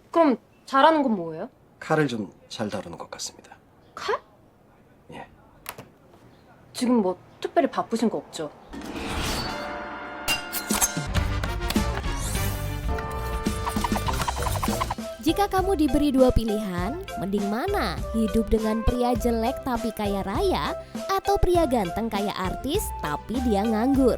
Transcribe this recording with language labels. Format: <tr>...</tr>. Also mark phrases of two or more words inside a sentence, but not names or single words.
<ko>그럼 잘하는 건 뭐예요? 칼을 좀 잘 다루는 것 같습니다. 칼? 예. 지금 뭐 특별히 바쁘신 거 없죠?</ko> <id>Jika kamu diberi dua pilihan, mending mana? Hidup dengan pria jelek tapi kaya raya atau pria ganteng kaya artis tapi dia nganggur?</id>